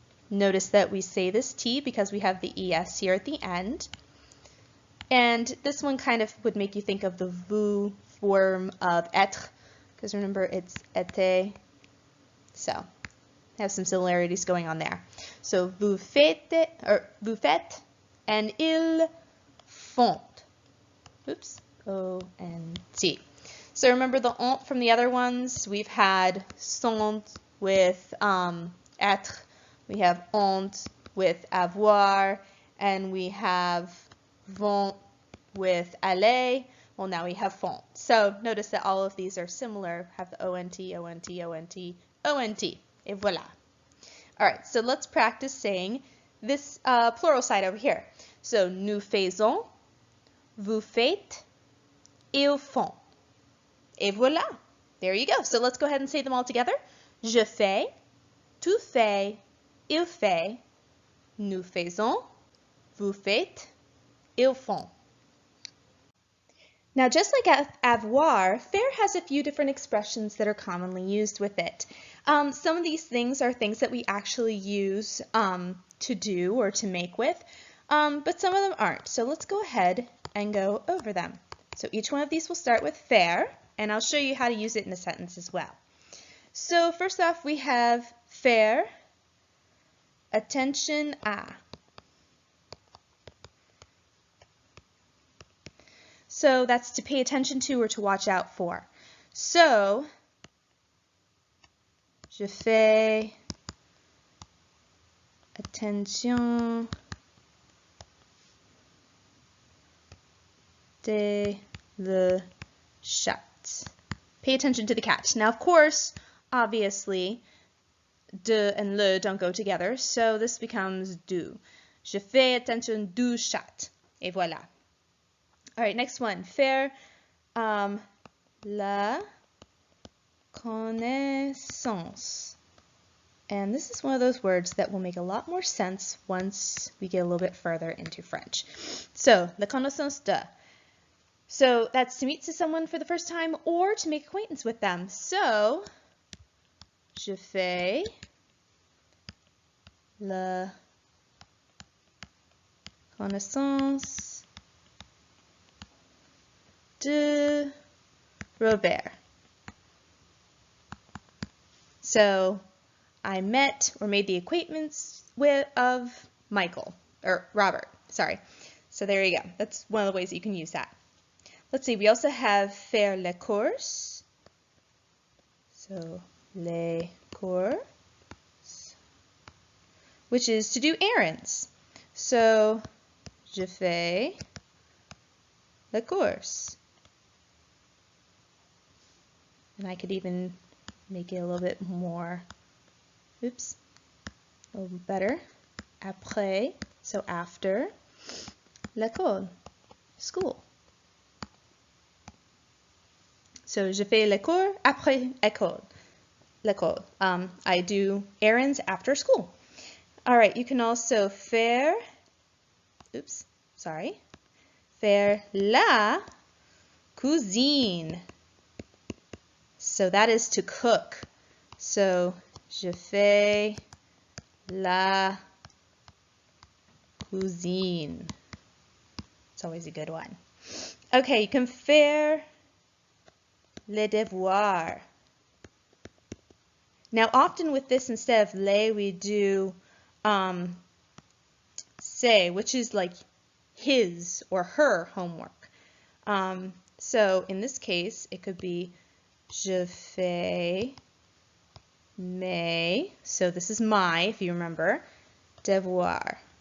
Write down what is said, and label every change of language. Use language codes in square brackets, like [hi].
[en] Notice that we say this T because we have the ES here at the end. And this one kind of would make you think of the vous form of être, because remember it's était. So have some similarities going on there. So vous faites, and ils font. Oops, O-N-T. So remember the ont from the other ones. We've had sont with être. We have ont with avoir, and we have vont with aller. Well, now we have font. So notice that all of these are similar, have the O-N-T, O-N-T, O-N-T, O-N-T. [fr] Et voilà. [en] All right, so let's practice saying this plural side over here. [fr] So nous faisons, vous faites, ils font. Et voilà. [en] There you go. So let's go ahead and say them all together. [fr] Je fais, tu fais, il fait, nous faisons, vous faites, ils font. [en] Now, just like avoir, faire has a few different expressions that are commonly used with it. Some of these things are things that we actually use to do or to make with, but some of them aren't. So let's go ahead and go over them. So each one of these will start with faire, and I'll show you how to use it in a sentence as well. So first off, we have [fr] faire attention à. [en] So that's to pay attention to or to watch out for. [fr] So, je fais attention de le chat. [en] Pay attention to the cat. Now, of course, obviously, de and le don't go together, so this becomes du. [fr] Je fais attention du chat. Et voilà. [en] All right, next one, [fr] faire la connaissance. [en] And this is one of those words that will make a lot more sense once we get a little bit further into French. So, [fr] la connaissance de. [en] So that's to meet someone for the first time or to make acquaintance with them. [fr] So, je fais la connaissance de Robert. So [en] I met or made the acquaintance of Michael, or Robert, sorry. So there you go. That's one of the ways that you can use that. Let's see, we also have [fr] faire les courses. [en] So, les courses, which is to do errands. [fr] So, je fais les courses. [en] And I could even make it a little bit more, oops, a little better. Après, so after, l'école, school. [fr] So, je fais les cours après école. L'école. [en] I do errands after school. All right, you can also faire, oops, sorry, [fr] faire la cuisine. [en] So that is to cook. So, [fr] je fais la cuisine. [en] It's always a good one. Okay, you can faire les devoirs. Now, often with this, instead of les, we do say, which is like his or her homework. So in this case, it could be [fr] je fais mes, [en] so this is my, if you remember, devoir.